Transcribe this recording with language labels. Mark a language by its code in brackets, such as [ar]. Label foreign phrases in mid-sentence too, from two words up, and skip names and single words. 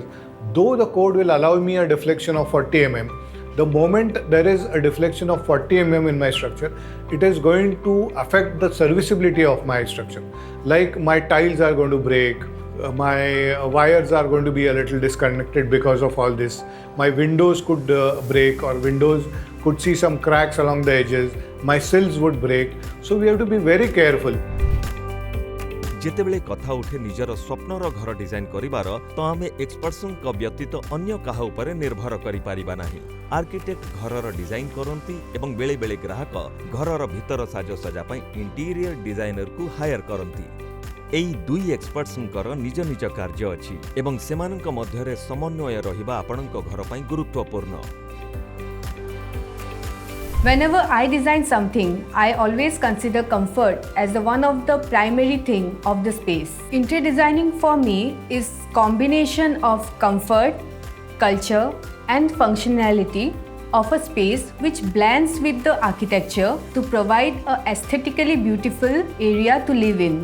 [en] Though the code will allow me a deflection of 40 mm, the moment there is a deflection of 40 mm in my structure, it is going to affect the serviceability of my structure. Like my tiles are going to break, my wires are going to be a little disconnected because of all this. My windows could break, or windows could see some cracks along the edges. My sills would break. So we have to be very careful. [or] ଯେତେବେଳେ କଥା ଉଠେ ନିଜର ସ୍ୱପ୍ନର ଘର ଡିଜାଇନ୍ କରିବାର ତ ଆମେ ଏକ୍ସପର୍ଟଙ୍କ ବ୍ୟତୀତ ଅନ୍ୟ କାହା ଉପରେ ନିର୍ଭର କରି ପାରିବା ନାହିଁ। ଆର୍କିଟେକ୍ଟ ଘରର ଡିଜାଇନ୍ କରନ୍ତି ଏବଂ ବେଳେ ବେଳେ ଗ୍ରାହକ ଘରର ଭିତର ସାଜସଜ୍ଜା ପାଇଁ [en] interior designer [or] କୁ ହାୟାର କରନ୍ତି। ଏହି ଦୁଇ ଏକ୍ସପର୍ଟଙ୍କର ନିଜ ନିଜ କାର୍ଯ୍ୟ ଅଛି ଏବଂ ସେମାନଙ୍କ ମଧ୍ୟରେ ସମନ୍ୱୟ ରହିବା ଆପଣଙ୍କ ଘର ପାଇଁ ଗୁରୁତ୍ୱପୂର୍ଣ୍ଣ। [en] Whenever I design something, I always consider comfort as the one of the primary thing of the space. Interior designing for me is combination of comfort, culture and functionality of a space which blends with the architecture to provide a aesthetically beautiful area to live in.